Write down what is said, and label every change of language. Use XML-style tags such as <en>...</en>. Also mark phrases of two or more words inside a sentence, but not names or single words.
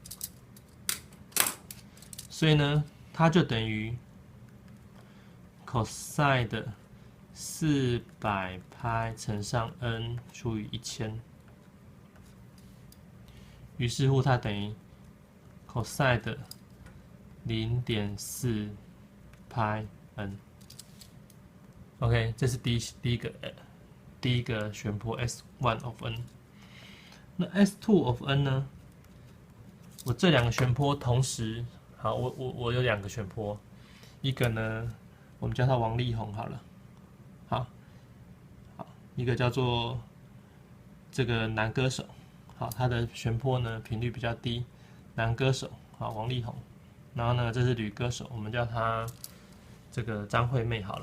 <zh>所以呢，它就等於 cosine 的400派乘上 n 除以1000，於是乎它等於 cosine 的0.4派 n。OK， 這是第一個旋波</zh> <en>S1 of n。</en> <zh>那</zh> <en>S2 of n</en> <zh>呢？我這2個旋波同時，好，我有2個旋波，一個呢，我們叫它王力宏好了，好，一個叫做這個男歌手，好，他的旋波呢頻率比較低，男歌手，好，王力宏，然後呢，這是女歌手，我們叫她這個張惠妹好了。</zh>